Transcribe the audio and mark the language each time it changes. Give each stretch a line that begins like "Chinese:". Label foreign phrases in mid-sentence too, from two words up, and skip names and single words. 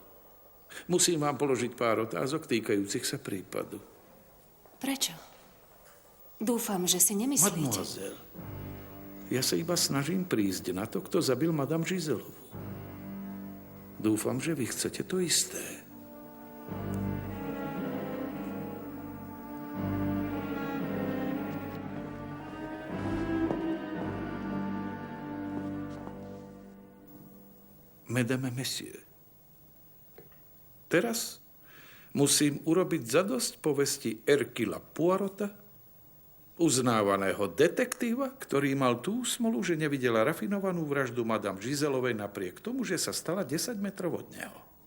Slovak: Musím vám položiť pár otázok týkajúcich sa prípadu. Prečo? Dúfam, že si nemyslíte. Mademoiselle, ja sa iba snažím prísť na to, kto zabil Madame Giselovú. Dúfam, že vy chcete to isté.
French: Mesdames et messieurs,
Slovak: teraz musím urobiť zadosť povesti Hercula Poirota, uznávaného detektíva, ktorý mal tú smolu, že nevidela rafinovanú vraždu Madame Giselovej napriek tomu, že sa stala 10 metrov od neho.